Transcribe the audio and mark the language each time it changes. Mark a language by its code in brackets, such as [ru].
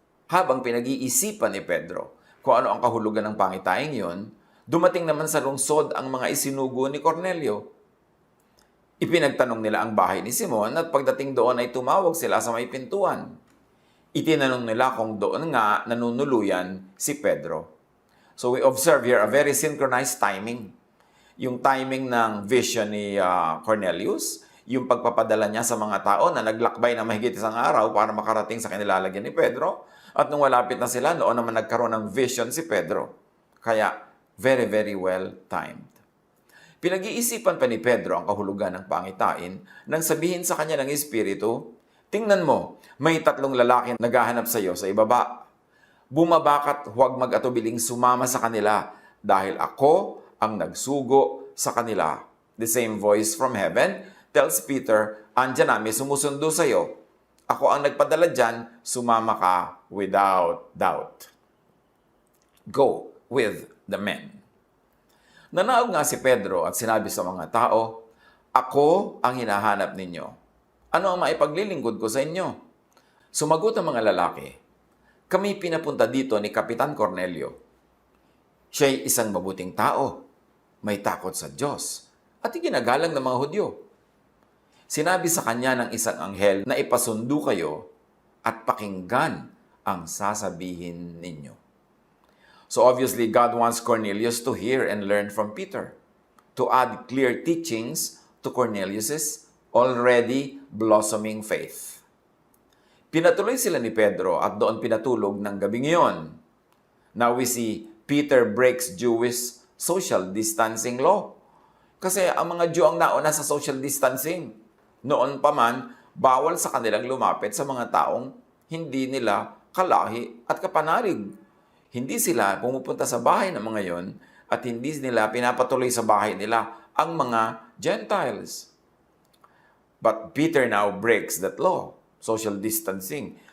[tl] Habang pinag-iisipan ni Pedro kung ano ang kahulugan ng pangitaing yon, dumating naman sa lungsod ang mga isinugo ni Cornelio. Ipinagtanong nila ang bahay ni Simon at pagdating doon ay tumawag sila sa may pintuan. Itinanong nila kung doon nga nanunuluyan si Pedro. [en] So we observe here a very synchronized timing. [tl] Yung timing ng vision ni Cornelius, yung pagpapadala niya sa mga tao na naglakbay na mahigit 1 araw para makarating sa kanilalagyan ni Pedro. At nung malapit na sila, noon naman nagkaroon ng vision si Pedro. [en] Kaya very, very well timed. [tl] Pinag-iisipan pa ni Pedro ang kahulugan ng pangitain nang sabihin sa kanya ng Espiritu, Tingnan mo, may 3 lalaki naghahanap sa iyo sa ibaba. Bumaba ka't huwag mag-atubiling sumama sa kanila dahil ako ang nagsugo sa kanila. [en] The same voice from heaven tells Peter, [tl] andyan na, may sumusundo sa iyo. Ako ang nagpadala dyan, sumama ka [en] without doubt. Go with the men. [tl] Nanaog nga si Pedro at sinabi sa mga tao, ako ang hinahanap ninyo. Ano ang maipaglilingkod ko sa inyo? Sumagot ang mga lalaki, kami pinapunta dito ni Kapitan Cornelio. Siya'y isang mabuting tao, may takot sa Diyos, at iginagalang ng mga Hudyo. Sinabi sa kanya ng isang anghel na ipasundo kayo at pakinggan ang sasabihin ninyo. [en] So obviously, God wants Cornelius to hear and learn from Peter, to add clear teachings to Cornelius's already blossoming faith. [tl] Pinatuloy sila ni Pedro at doon pinatulog ng gabing iyon. [en] Now we see Peter breaks Jewish social distancing law. [tl] Kasi ang mga Jew ang nauna sa social distancing. Noon pa man, bawal sa kanilang lumapit sa mga taong hindi nila kalahi at kapanalig. Hindi sila pumupunta sa bahay ng mga yon at hindi nila pinapatuloy sa bahay nila ang mga Gentiles. [en] But Peter now breaks that law, social distancing.